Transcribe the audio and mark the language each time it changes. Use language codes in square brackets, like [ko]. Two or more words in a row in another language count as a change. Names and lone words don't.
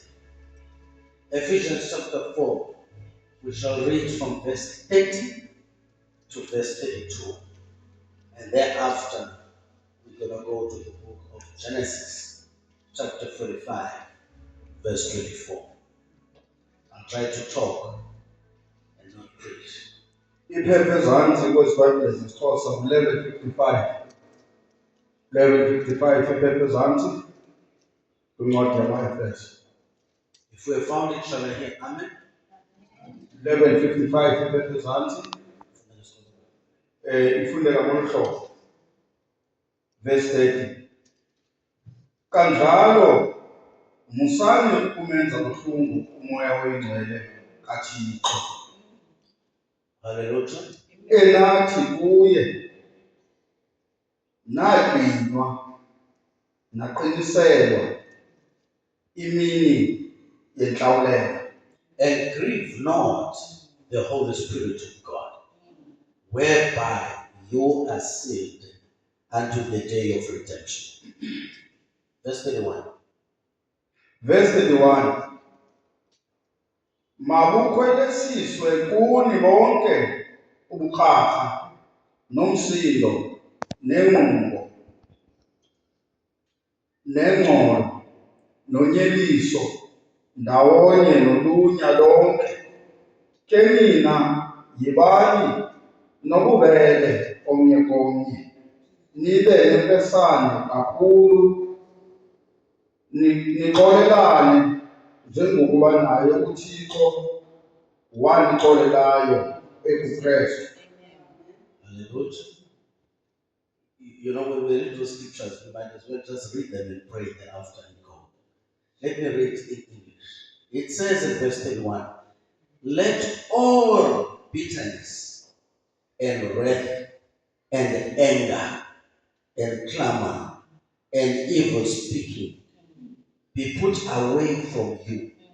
[en] Ephesians chapter 4, we shall read from verse 30 to verse 32. And thereafter, we're going to go to the book of Genesis, chapter 45, verse 24. I'll try to talk and not preach. [xh] Iphepha ezantsi kwezibhayibhile zesiXhosa 11:55. 11:55 iphepha ezantsi kwincwadi yamaEfeso. [en] If we have found it, shall I hear amen? [xh] 11:55 iphepha ezantsi ifundeka ngolu hlobo. [en] Verse 30. [xh] Kanjalo musani ukumenza buhlungu umoya oyingcwele kaThixo. Hallelujah. Enathi kuye nagcinwa naqiniselwa imini yenhlawulelo. [en] And grieve not the Holy Spirit of God, whereby you are sealed unto the day of redemption. Verse 31. Verse 31. [xh] Mabukhwelesiswe kuni bonke ubuqhaqha nomsindo nenqumbo nengxolo nonyeliso ndawonye nolunya lonke. Ke nina yibani nobubele omnye komnye, nibe nempesane kakhulu, nixolelane njengokuba naye uThixo wanixolelayo ekuKristu. Hallelujah. [en] You know, when we read those scriptures, we might as well just read them and pray thereafter and go. Let me read it in English. It says in verse 31, let all bitterness and wrath and anger and clamor and evil speaking be put away from you.